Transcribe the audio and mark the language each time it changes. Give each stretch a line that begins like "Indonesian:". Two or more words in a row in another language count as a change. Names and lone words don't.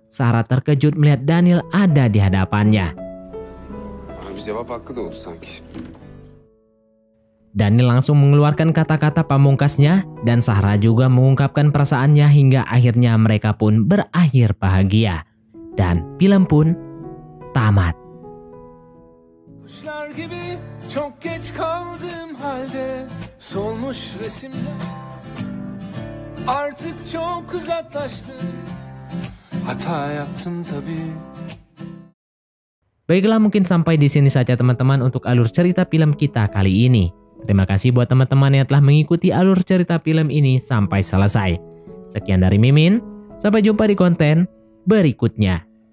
Indonesian: Zahra terkejut melihat Daniel ada di hadapannya. Daniel langsung mengeluarkan kata-kata pamungkasnya dan Zahra juga mengungkapkan perasaannya hingga akhirnya mereka pun berakhir bahagia. Dan film pun tamat.
Turkish: Kuşlar gibi çok geç kaldığım halde solmuş resimler artık çok uzaklaştı. Hata yaptım tabii.
Indonesian: Baiklah, mungkin sampai di sini saja teman-teman untuk alur cerita film kita kali ini. Terima kasih buat teman-teman yang telah mengikuti alur cerita film ini sampai selesai. Sekian dari Mimin, sampai jumpa di konten berikutnya.